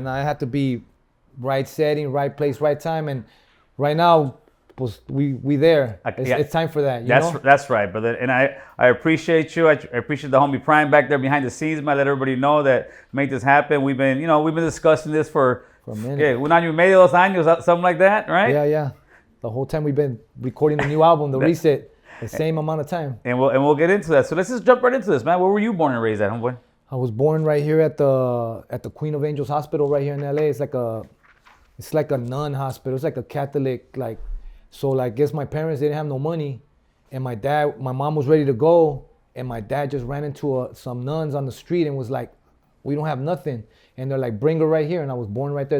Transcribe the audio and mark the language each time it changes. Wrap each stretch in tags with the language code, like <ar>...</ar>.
<en>Now I have to be right setting, right place, right time, and right now, we there. It's time for that. That's right, brother. And I appreciate you. I appreciate the homie Prime back there behind the scenes. I let everybody know that make this happen. We've been discussing this for a minute.</en> <es>Un año y medio, 2 años,</es> <en>something like that, right? Yeah. The whole time we've been recording the new album, the reset, the same amount of time. And we'll get into that. So let's just jump right into this, man. Where were you born and raised at, homeboy? I was born right here at the Queen of Angels Hospital right here in LA. It's like a nun hospital. It's like a Catholic So I guess my parents didn't have no money, and my mom was ready to go, and my dad just ran into some nuns on the street and was like, "We don't have nothing," and they're like, "Bring her right here," and I was born right there.</en>